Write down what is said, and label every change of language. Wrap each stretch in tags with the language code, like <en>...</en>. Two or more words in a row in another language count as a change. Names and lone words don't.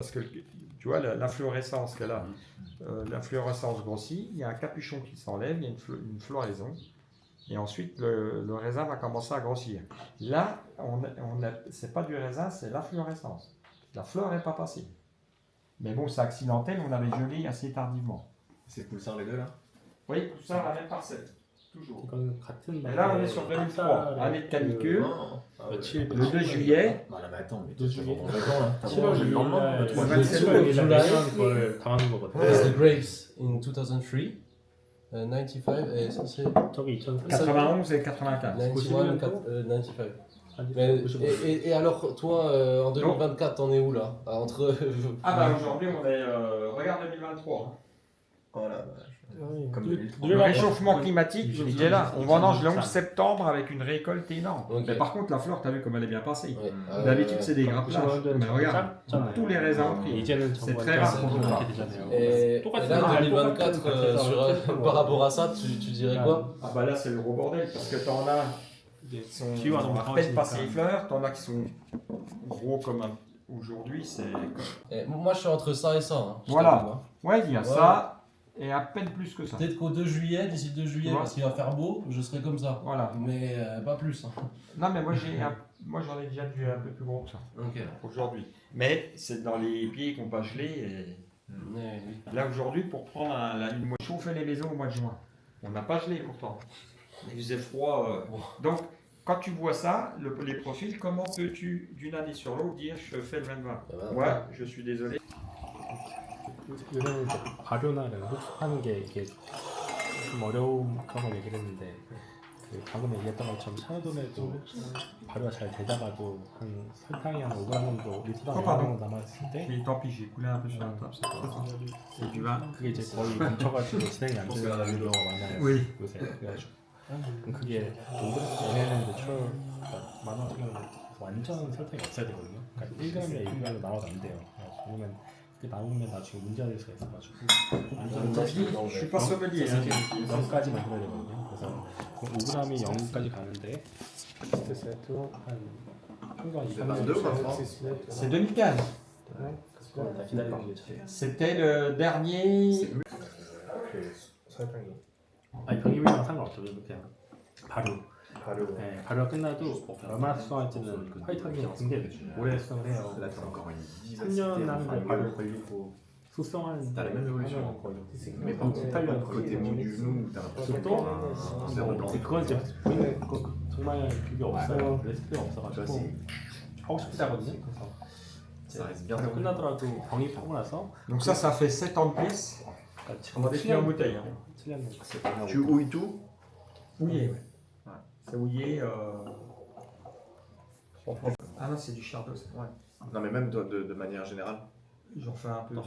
<fr>parce que tu vois l'inflorescence qu'elle a, l'inflorescence grossit, il y a un capuchon qui s'enlève, il y a une floraison, et ensuite le raisin va commencer à grossir. Là, c'est pas du raisin, c'est l'inflorescence. La fleur n'est pas passée. Mais bon, c'est accidentel, on avait gelé assez tardivement. C'est Poussin les deux là? Oui, tout ça, la même parcelle. Toujours.</fr> <ko>이거는 같은</ko> <fr>Et là, on est sur 2003, année de canicule.</fr> <ko>며칠</ko> <fr>Le 2 juillet. Ah là, mais attends, mais deux t'es juillet. dans le vacan là. T'as</fr> <ko>7월</ko> <fr>mangé le</fr> <ko>2일</ko> <fr>lendemain?</fr> <ko>날</ko> <fr>Toi, Ouais, c'est c'est sûr. le</fr> <ko>주라이라는 걸 당하는 거거든요.</ko> <en>There's the grapes in 2003, 95,</en> <fr>et ça c'est</fr> <ko>저기 2003.</ko> <fr>91 et 95. 91, 95. Mais, et alors, toi, en 2024, t'en es où là? Entre. Ah bah aujourd'hui, on est. Regarde 2023. Oh la vache. Comme Du- 2003. Le réchauffement climatique, il est là. On vendange le 11 septembre avec une récolte énorme. Ok. Mais par contre, la fleur, t'as vu comme elle est bien passée. Ouais. D'habitude, c'est des grapplages. Mais regarde, tous les raisins ont pris.</fr> <ko>이제는</ko> <fr>C'est</fr> <ko>정말</ko> <fr>très rare qu'on</fr> <ko>그렇게</ko> <fr>voit.</fr> <ko>되잖아요.</ko> <fr>Et</fr> <ko>똑같은</ko> <fr>là,</fr> <ko>거,</ko> <fr>2024,</fr> <ko>똑같은</ko> <fr>par rapport à ça, tu dirais quoi? Ah bah là, c'est le gros bordel parce que t'en as</fr> <ko>이제</ko> <fr>qui sont</fr> <ko>기후가 너무</ko> <fr>à peine passé les</fr> <ko>더워지니까</ko> <fr>fleurs, t'en as qui sont gros comme aujourd'hui. C'est Et moi, je suis entre ça et ça. Hein, je Voilà. t'avoue, hein. ouais, il y a ça et à peine plus que ça. Peut-être qu'au 2 juillet, d'ici le 2 juillet, Ouais. parce qu'il va faire beau, je serai comme ça. Voilà. Mais pas plus. Hein. Non, mais moi j'en ai déjà vu un peu plus gros que ça Ok. aujourd'hui. Mais c'est dans les pieds qu'on pas gelé. Et... Ouais, oui. Là aujourd'hui, pour prendre une mois, chauffer les maisons au mois de juin, on n'a pas gelé pourtant. Il faisait froid. Donc, quand tu vois ça, les profils, comment peux-tu d'une année sur l'autre dire je fais le même vin? Ah bah, Ouais, je suis désolé.</fr> <ko>요새는 이제 발효나 이런 흡수하는 게 이게 좀 어려운 그런 걸 얘기를 했는데 그 방금 얘기했던 것처럼 샤르도네도 발효가 잘 되다가도 한 설탕이 한 5g 정도 리터당 5g 정도 남았을 때</ko> <fr>Mais tant pis, j'ai coulé un peu sur la table. C'est du vin.</fr> <ko>그게 이제 거의 뭉쳐가지고 진행이 안 되는 경우가 많아요.</ko> <fr>Oui.</fr> <ko>요새 그래가지고 그럼 그게 5g 얘네는 내추럴 그러니까 만화 같은 경우는 완전 설탕이 없어야 되거든요. 그러니까 1g이나 2g로 나와도 안 돼요. 왜냐면 그게 나오면 나중에 문제가 될 수가 있어가지고</ko> <fr>Je suis pas sommelier. hein.</fr> <ko>0까지 만들어야 되거든요. 그래서 5g이 0까지 가는데 세트 한 평균</ko> <fr>22 ou C'est 2015.</fr> <ko>다 기다리는 게 참.</ko> <fr>C'était le dernier.</fr> <ko>설탕이 아니 병입이랑 상관없죠. 그냥 발효. 발효. 네, 발효가 끝나도 얼마나 수성할지는 화이트하게 굉장히 오래 수성을 해요.</ko> <fr>Là, t'as encore une</fr> <ko>3년 하는데 발효 걸리고 수성하는</ko> <fr>T'as la même évolution.</fr> <ko>거의</ko> <fr>Mais par contre,</fr> <ko>18년</ko> <fr>côté mou du genou, t'as l'impression</fr> <ko>또</ko> <fr>un zéro blanc.</fr> <ko>그건 이제 보이는 거 정말 그게 없어요. 레시피가 없어가지고 하고 싶다거든요. 그래서</ko> <fr>Ça reste bien.</fr> <ko>발효 끝나더라도 병입하고 나서</ko> <fr>Donc ça fait 7 ans de pièce.</fr> <ko>그러니까</ko> <fr>On va définir en bouteille. Hein.</fr> <ko>7년</ko> <fr>Tu houilles tout? Houillé, ouais. C'est houillé. Ah non, c'est du chardonnay. Ouais. Non, mais même de manière générale, J'en fais un peu.</fr>